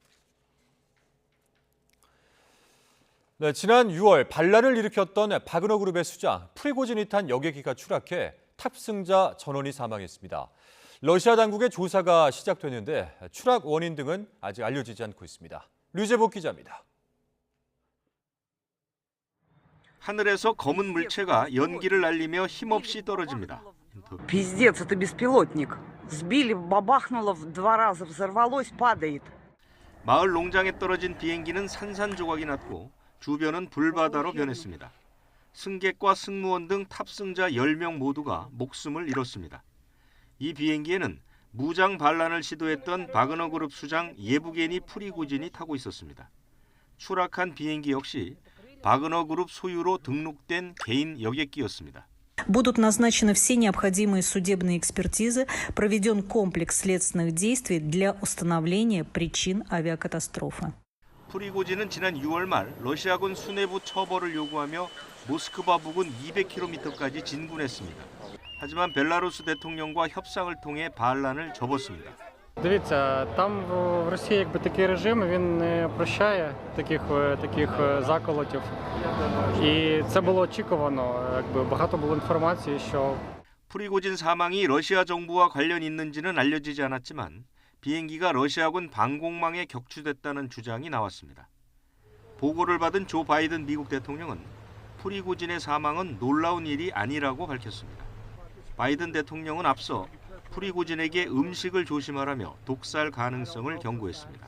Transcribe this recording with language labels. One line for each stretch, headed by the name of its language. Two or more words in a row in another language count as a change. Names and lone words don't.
Korean: 네, 지난 6월 반란을 일으켰던 바그너 그룹의 수장 프리고진이 탄 여객기가 추락해 탑승자 전원이 사망했습니다. 러시아 당국의 조사가 시작됐는데 추락 원인 등은 아직 알려지지 않고 있습니다. 류재복 기자입니다. 하늘에서 검은 물체가 연기를 날리며 힘없이 떨어집니다.
Russian: Пиздец, это беспилотник. Сбили, бабахнуло 2 раза, взорвалось, падает.
Korean: 마을 농장에 떨어진 비행기는 산산조각이 났고 주변은 불바다로 변했습니다. 승객과 승무원 등 탑승자 10명 모두가 목숨을 잃었습니다. 이 비행기에는 무장 반란을 시도했던 바그너 그룹 수장 예부게니 프리고진이 타고 있었습니다. 추락한 비행기 역시 바그너 그룹 소유로 등록된 개인 여객기였습니다.
Russian: Будут назначены все необходимые судебные экспертизы, проведен комплекс следственных действий для установления причин авиакатастрофы.
Korean: 프리고진은 지난 6월 말 러시아군 수뇌부 처벌을 요구하며 모스크바 부근 200km까지 진군했습니다. 하지만 벨라루스 대통령과 협상을 통해 반란을 접었습니다.
Ukrainian: Дивіться, там в Росії якби такий режим, він не прощає таких заколотів. І це було очікувано, якби багато було інформації, що
Korean: 프리고진 사망이 러시아 정부와 관련 있는지는 알려지지 않았지만 비행기가 러시아군 방공망에 격추됐다는 주장이 나왔습니다. 보고를 받은 조 바이든 미국 대통령은 프리고진의 사망은 놀라운 일이 아니라고 밝혔습니다. 바이든 대통령은 앞서 프리고진에게 음식을 조심하라며 독살 가능성을 경고했습니다.